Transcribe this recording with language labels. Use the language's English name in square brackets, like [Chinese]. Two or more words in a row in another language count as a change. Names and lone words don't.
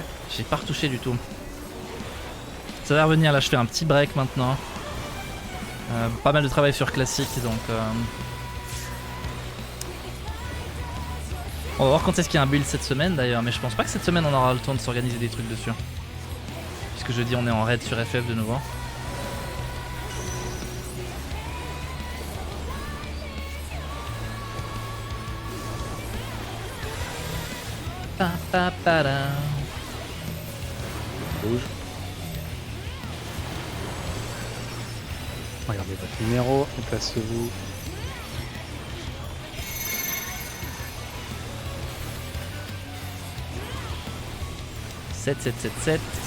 [French] J'ai pas retouché du tout. Ça va revenir là, je fais un petit break maintenant. Pas mal de travail sur classique donc... On va voir quand est-ce qu'il y a un build cette semaine d'ailleurs, mais je pense pas que cette semaine on aura le temps de s'organiser des trucs dessus. Puisque jeudi on est en raid sur FF de nouveau. Pa, pa, pa, da. Rouge. Regardez votre numéro et placez-vous. Sept, 7, 7, 7.